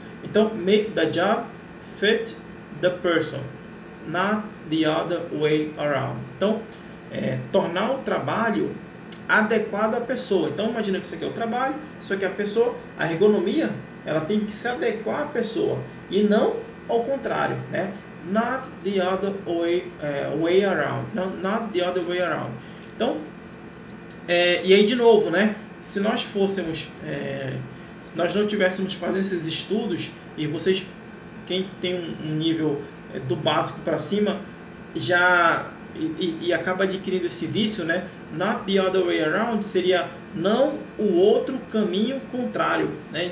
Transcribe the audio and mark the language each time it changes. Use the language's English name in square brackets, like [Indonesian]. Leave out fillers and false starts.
[Portuguese] Então, [English] make the job fit the person, not the other way around. [Portuguese] Então, tornar o trabalho adequado à pessoa. Então, imagina que isso aqui é o trabalho, isso aqui é a pessoa. A ergonomia, ela tem que se adequar à pessoa e não ao contrário, né? [English] Not the other way around. Not the other way around. [Portuguese] Então, e aí de novo, né? Se nós fôssemos se nós não tivéssemos fazendo esses estudos, e vocês, quem tem um nível do básico para cima, e acaba adquirindo esse vício, né? [English] Not the other way around [Portuguese] seria não o outro caminho contrário, né?